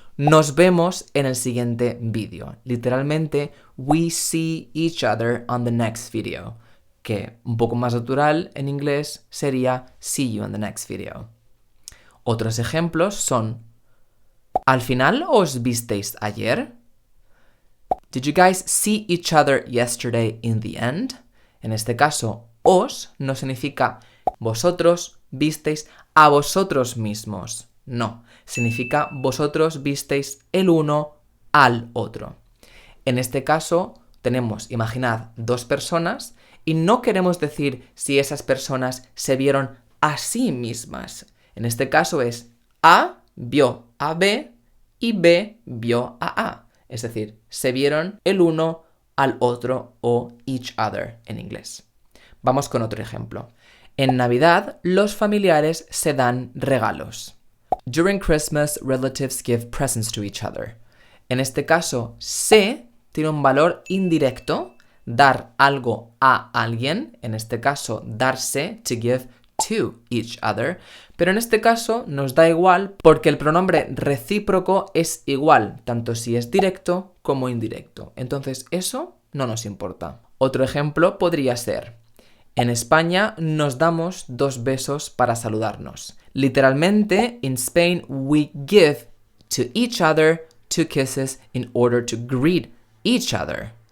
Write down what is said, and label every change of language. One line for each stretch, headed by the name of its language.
Spanish: Nos vemos en el siguiente vídeo. Literalmente,
English: we see each other on the next video.
Spanish: Que un poco más natural en inglés sería
English: see you in the next video.
Spanish: Otros ejemplos son: ¿al final os visteis ayer?
English: Did you guys see each other yesterday in the end?
Spanish: En este caso, os no significa vosotros visteis a vosotros mismos. No, significa vosotros visteis el uno al otro. En este caso, imaginad, dos personas y no queremos decir si esas personas se vieron a sí mismas. En este caso es A vio a B y B vio a A. Es decir, se vieron el uno al otro o each other en inglés. Vamos con otro ejemplo. En Navidad, los familiares se dan regalos.
English: During Christmas, relatives give presents to each other.
Spanish: En este caso, se tiene un valor indirecto, dar algo a alguien, en este caso, darse,
English: to give to each other,
Spanish: pero en este caso nos da igual porque el pronombre recíproco es igual, tanto si es directo como indirecto. Entonces eso no nos importa. Otro ejemplo podría ser: en España nos damos 2 besos para saludarnos.
English: Literalmente, in Spain we give to each other 2 kisses in order to greet each other.